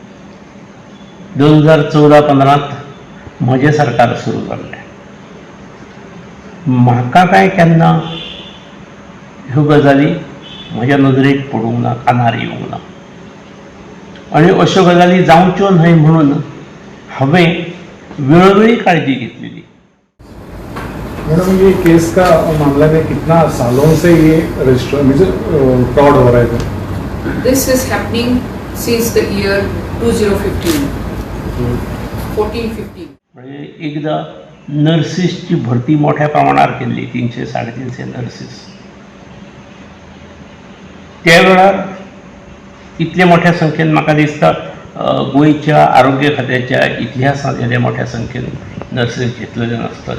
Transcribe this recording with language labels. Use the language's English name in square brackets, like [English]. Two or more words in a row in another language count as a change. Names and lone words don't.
[Konkani] 2014-15 म्हजें सरकार सुरू जाल्लें। म्हाका काय केन्ना ह्यो गजाली म्हज्या नदरेक पडूंक ना, कानार येवंक ना आनी अश्यो गजाली जावच्यो न्हय म्हणून हमें वेळोवेळी काळजी घेतलेली। [Hindi] मैडम, ये केस का मामला में कितना सालों से ये फ्रॉड हो रहा है? [English] This is happening since the year 2015, 14-15. [Konkani] म्हणजे एकदा नर्सिसची भरती मोठ्या प्रमाणावर केली, 300-350 नर्सिस। त्या वेळार इतले मोठ्या संख्येन म्हाका दिसता गोंयच्या आरोग्य खात्याच्या इतिहासांत येदे मोठ्या संख्येन नर्सीस घेतलेले नासतले।